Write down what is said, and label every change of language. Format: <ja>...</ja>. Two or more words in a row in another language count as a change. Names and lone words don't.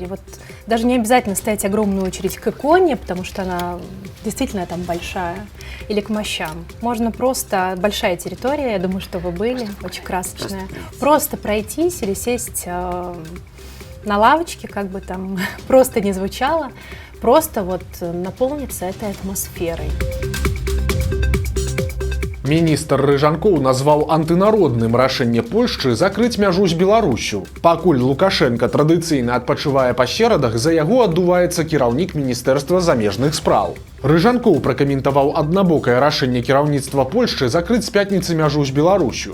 <ru>Вот даже не обязательно стоять огромную очередь к иконе, потому что она действительно там большая, или к мощам. Можно просто, большая территория, я думаю, что вы были, очень красочная. Просто пройтись или сесть на лавочке, как бы там просто не звучало, просто вот наполниться этой атмосферой.</ru> <be>Міністр Рыжанкоў назваў антынародным рашэнне Польшчы закрыць мяжу з Беларусю. Пакуль Лукашенка традыцыйна адпачывае па серадах, за яго аддуваецца кіраўнік Міністэрства замежных спраў. Рыжанкоў пракаментаваў аднабокае рашэнне кіраўніцтва Польшчы закрыць з пятніцы мяжу з Беларусю.</be>